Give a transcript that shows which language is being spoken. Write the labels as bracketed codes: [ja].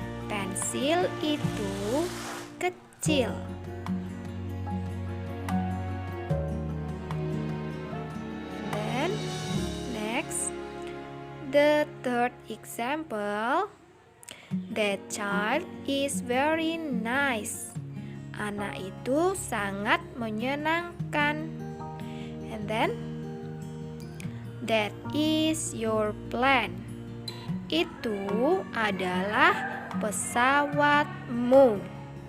[id] Pensil itu kecil. [en] And then next, the third example, that child is very nice. [id] Anak itu sangat menyenangkan. [en] And then, that is your plane. [id] Itu adalah pesawatmu.